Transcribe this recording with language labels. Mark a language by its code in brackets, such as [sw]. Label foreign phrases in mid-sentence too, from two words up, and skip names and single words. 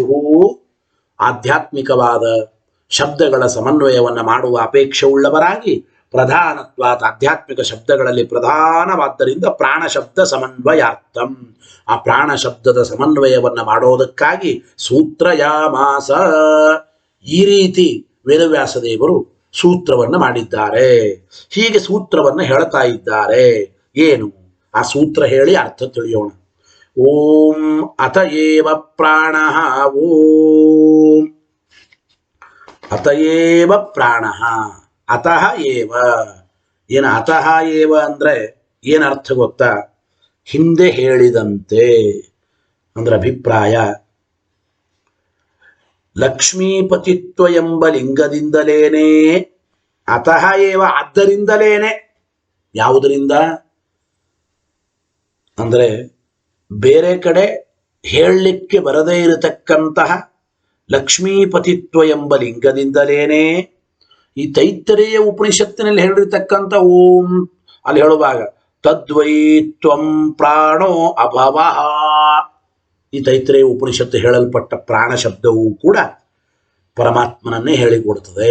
[kn] ಆಧ್ಯಾತ್ಮಿಕವಾದ ಶಬ್ದಗಳ ಸಮನ್ವಯವನ್ನು ಮಾಡುವ ಅಪೇಕ್ಷೆ ಉಳ್ಳವರಾಗಿ ಪ್ರಧಾನತ್ವಾತ್ ಆಧ್ಯಾತ್ಮಿಕ ಶಬ್ದಗಳಲ್ಲಿ ಪ್ರಧಾನವಾದ್ದರಿಂದ [sa] ಪ್ರಾಣ ಶಬ್ದ ಸಮನ್ವಯಾರ್ಥಂ, [kn] ಆ ಪ್ರಾಣ ಶಬ್ದದ ಸಮನ್ವಯವನ್ನು ಮಾಡೋದಕ್ಕಾಗಿ ಸೂತ್ರಯಾಮಾಸ, ಈ ರೀತಿ ವೇದವ್ಯಾಸ ದೇವರು ಸೂತ್ರವನ್ನು ಮಾಡಿದ್ದಾರೆ. ಹೀಗೆ ಸೂತ್ರವನ್ನು ಹೇಳ್ತಾ ಇದ್ದಾರೆ. ಏನು ಆ ಸೂತ್ರ ಹೇಳಿ ಅರ್ಥ ತಿಳಿಯೋಣ. [sa] ಓಂ ಅತಯೇವ ಪ್ರಾಣಃ, ಓಂ ಅತಯೇವ ಪ್ರಾಣಃ, ಅತಃ ಏವ. [kn] ಏನು [sa] ಅತಃ ಏವ [kn] ಅಂದ್ರೆ ಏನರ್ಥ ಗೊತ್ತಾ? ಹಿಂದೆ ಹೇಳಿದಂತೆ ಅಂದ್ರೆ ಅಭಿಪ್ರಾಯ. ಲಕ್ಷ್ಮೀಪತಿತ್ವ ಎಂಬ ಲಿಂಗದಿಂದಲೇನೆ, [sa] ಅತಃ ಏವ [kn] ಆದ್ದರಿಂದಲೇನೆ. ಯಾವುದರಿಂದ ಅಂದ್ರೆ ಬೇರೆ ಕಡೆ ಹೇಳಲಿಕ್ಕೆ ಬರದೇ ಇರತಕ್ಕಂತಹ ಲಕ್ಷ್ಮೀಪತಿತ್ವ ಎಂಬ ಲಿಂಗದಿಂದಲೇನೆ ಈ ತೈತ್ತರೀಯ ಉಪನಿಷತ್ತಿನಲ್ಲಿ ಹೇಳಿರ್ತಕ್ಕಂಥ ಓಂ ಅಲ್ಲಿ ಹೇಳುವಾಗ [sa] ತದ್ವೈ ತ್ವಂ ಪ್ರಾಣೋ ಅಭವಃ, [kn] ಈ ತೈತ್ತರೀಯ ಉಪನಿಷತ್ತು ಹೇಳಲ್ಪಟ್ಟ ಪ್ರಾಣ ಶಬ್ದವೂ ಕೂಡ ಪರಮಾತ್ಮನನ್ನೇ ಹೇಳಿಕೊಡ್ತದೆ.